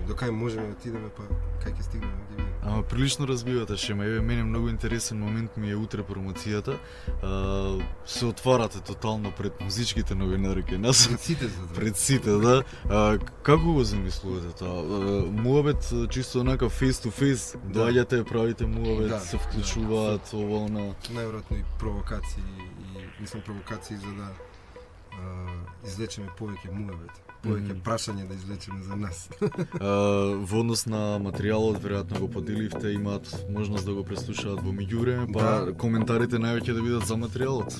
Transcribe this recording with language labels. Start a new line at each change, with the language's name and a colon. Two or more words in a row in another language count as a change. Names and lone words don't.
Macedonian: До кај можеме да отидеме, па кај ќе стигнеме да ги видиме. Ама прилично разбивате шема. Еве мене многу интересен момент ми е утре промоцијата. Се отварате тотално пред музичките новинари кај нас. Пред сите за Пред сите, да. Како го замислувате тоа? Муабет чисто онака
English: face to face,
Macedonian: доаѓате, правите муабет, се вклучуваат ова она. Најверојатно и провокации за да излечеме повеќе муабет, повеќе прашање да излечеме за нас. Во однос на материјалот, веројатно го поделивте, имаат можност да го преслушаат во меѓувреме, па коментарите највеќе да бидат за материјалот.